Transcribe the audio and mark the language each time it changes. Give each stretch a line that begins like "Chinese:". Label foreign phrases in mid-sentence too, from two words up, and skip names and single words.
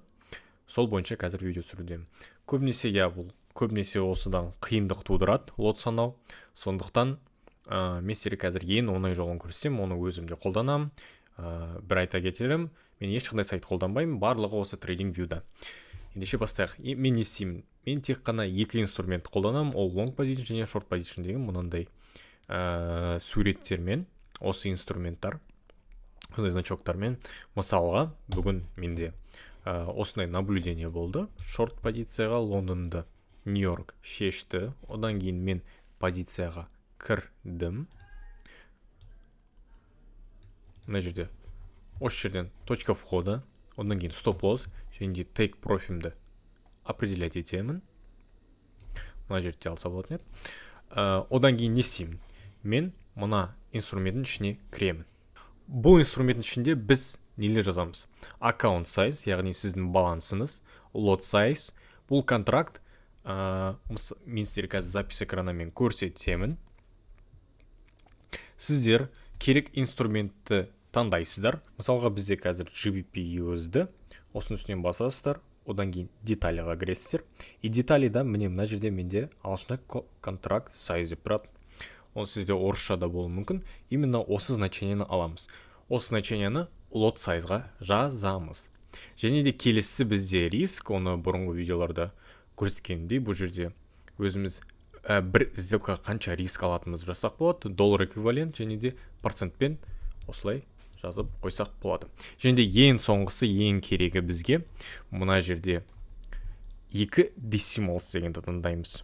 Kazakh: Сол бойынша қазір видео түсірудемін. Көбінесе осыдан қиындық тудырады лот санау. Сондықтан мен сіздерге қазір ең оңай жолын көрсетем, оны өзімде қолданамын. Бір айта кетерім, мен ешқандай сайт қолданбаймын, барлығы осы TradingView'да. Ендеше бастайық. Мен не істеймін? Мен тек қана екі инструмент қолданамын, ол
English: long position
Kazakh: және
English: short position
Kazakh: деген мынандай суреттермен, осы инструменттар, осындай значоктармен. Мысалға, бүгін менде осындай наблюдение болды. Short позицияға Лондонды Нью-Йорк шешті, одан кейін мен позицияға кірдім. Мына жерде осы жерден
Russian: точка входа,
Kazakh: одан кейін стоп-лосс және де
English: take profit'імді
Kazakh: определять етемін. Мына жерде алса болатын еді. Одан кейін не істеймін? Мен мына инструменттің ішіне кіремін. Бұл инструменттің ішінде біз нелер жазамыз?
English: Account size,
Kazakh: яғни сіздің балансыңыз,
English: lot size,
Kazakh: бұл контракт, мен сіздерге қазір запись экранымен көрсетемін. Сіздер керек инструментті таңдайсыздар. Мысалға бізде қазір GBP USD, осының үстінен басасыздар, одан кейін деталіға кіресіздер. И деталіда мына жерде менде ағылшынша контракт size деп тұрады. Ол сізде орысшада болуы мүмкін. Именно осы значениені аламыз. Осы значениені
English: lot sizeға
Kazakh: жазамыз. Және де келесі бізде риск, оны бұрынғы видеоларда көрсеткенімдей, бұл жерде өзіміз бір сделка қанша риск алатынымыз жасақ болады, доллар эквивалент және де процентпен осылай жазып қойсақ болады. Және де ең соңғысы, ең керегі бізге мына жерде 2 decimals дегенді таңдаймыз.